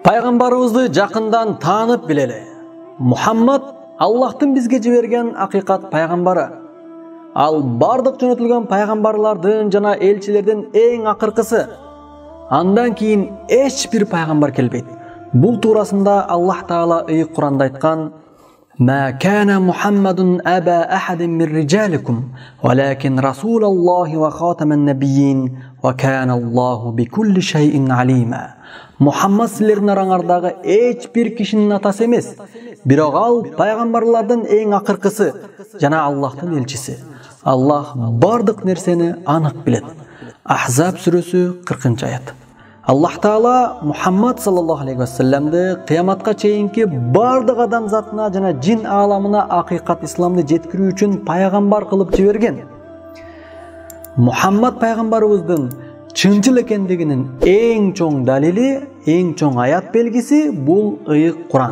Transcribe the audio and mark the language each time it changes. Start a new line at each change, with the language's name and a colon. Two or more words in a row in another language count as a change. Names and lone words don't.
Kyrgyz: Пайгамбарыбызды жакындан таанып билели. Мухаммад Аллахтын бизге жиберген акыйкат пайгамбары. Ал бардык жөнөтүлгөн пайгамбарлардын жана элчилердин эң акыркысы. Андан кийин эч бир пайгамбар келбейт. Бул туурасында Аллах Таала ыйык Куранда айткан:
Arabic: "ما كان محمد أبا أحد من رجالكم ولكن رسول الله وخاتم النبيين وكان الله بكل شيء عليما."
Kyrgyz: Мухаммад силердин араңардагы эч бир кишинин атасы эмес, бирок ал пайгамбарлардын эң акыркысы жана Аллахтын элчиси. Аллах бардык нерсени анык билет. Ахзаб сүрөсү 40-аят. Аллах Таала Мухаммад
Arabic: صلى الله عليه وسلمды
Kyrgyz: кыяматка чейинки бардык адам затына жана жин ааламына акыйкат исламды жеткирүү үчүн пайгамбар кылып жиберген. Мухаммад пайгамбарыбыздын чынчыл экендигинин эң чоң далили, эң чоң аят белгиси бул ыйык Куран.